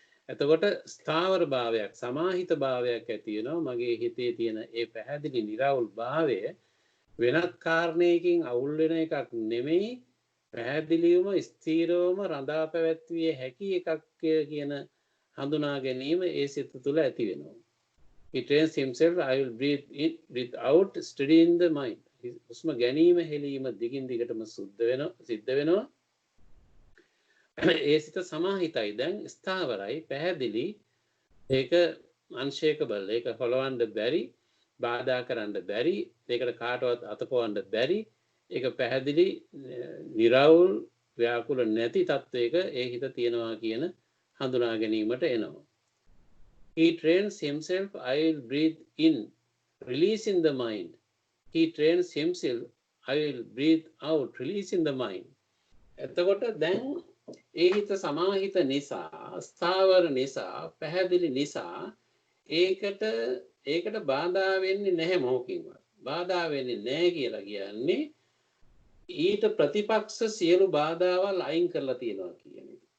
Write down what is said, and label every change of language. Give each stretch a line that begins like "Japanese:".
Sinhala: එතකොට ස්ථාවර භාවයක් සමාහිත භාවයක් ඇති වෙනවා. මගේ හිතේ තියෙන ඒ පැහැදිලි නිරවුල් භාවය වෙනත් කාරණයකින් අවුල් වෙන එකක් නෙමෙයි, පැහැදිලිවම ස්ථීරවම රඳා පැවැත්විය හැකි එකක් කියන හඳුනා ගැනීම ඒ සිත තුළ ඇති වෙනවා.
English: He trains himself, I will breathe in, breathe out, steady in the mind.
Sinhala: හුස්ම ගැනීම හෙලීම දිගින් දිගටම සිද්ධ වෙනවා. ඒ සිත සමාහිතයි, දැන් ස්ථාවරයි, පැහැදිලි. ඒක unshakable, ඒක හොලවන්න බැරි, බාධා කරන්න බැරි, ඒකට කාටවත් අතපොවන්න බැරි. ඒක පැහැදිලි නිරවුල් ව්‍යාකුල නැති තත්වයක ඒ හිත තියෙනවා කියන හඳුනා ගැනීමට එනවා.
English: He trains himself, I will breathe in, releasing the mind. He trains himself, I will breathe out, releasing the mind.
Sinhala: එතකොට දැන් ඒ හිත සමාහිත නිසා, ස්ථාවර නිසා, පැහැදිලි නිසා ඒකට බාධා වෙන්නේ නැහැ මොකකින්වත්. බාධා වෙන්නේ නැහැ කියලා කියන්නේ ඊට ප්‍රතිපක්ෂ සියලු බාධාවල් අයින් කරලා තියෙනවා කියන එක.